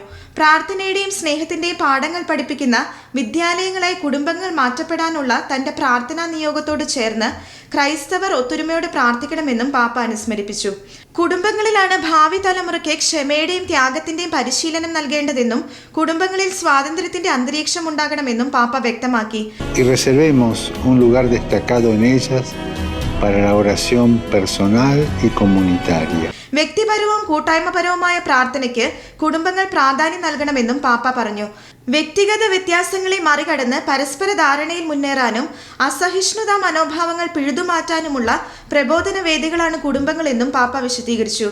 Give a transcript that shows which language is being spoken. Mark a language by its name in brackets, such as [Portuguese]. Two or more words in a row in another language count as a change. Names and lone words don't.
[Malayalam] പ്രാർത്ഥനയുടെയും സ്നേഹത്തിന്റെയും പാഠങ്ങൾ പഠിപ്പിക്കുന്ന വിദ്യാലയങ്ങളായി കുടുംബങ്ങൾ മാറ്റപ്പെടാനുള്ള തന്റെ പ്രാർത്ഥനാ നിയോഗത്തോട് ചേർന്ന് ക്രൈസ്തവർ ഒത്തൊരുമയോടെ പ്രാർത്ഥിക്കണമെന്നും പാപ്പ അനുസ്മരിപ്പിച്ചു. കുടുംബങ്ങളിലാണ് ഭാവി തലമുറയ്ക്ക് ക്ഷമയുടെയും ത്യാഗത്തിന്റെയും പരിശീലനം നൽകേണ്ടതെന്നും കുടുംബങ്ങളിൽ സ്വാതന്ത്ര്യത്തിന്റെ അന്തരീക്ഷം ഉണ്ടാകണമെന്നും പാപ്പ വ്യക്തമാക്കി. [Spanish] para la oración personal y comunitaria. [Malayalam] വ്യക്തിപരവും കൂട്ടായ്മപരവുമായ പ്രാർത്ഥനയ്ക്ക് കുടുംബങ്ങൾ പ്രാധാന്യം നൽകണമെന്നും പാപ്പ പറഞ്ഞു. വ്യക്തിഗത വ്യത്യാസങ്ങളെ മറികടന്ന് പരസ്പര ധാരണയിൽ മുന്നേറാനും അസഹിഷ്ണുതാ മനോഭാവങ്ങൾ പിഴുതുമാറ്റാനുമുള്ള പ്രബോധന വേദികളാണ് കുടുംബങ്ങളെന്നും പാപ്പ വിശദീകരിച്ചു.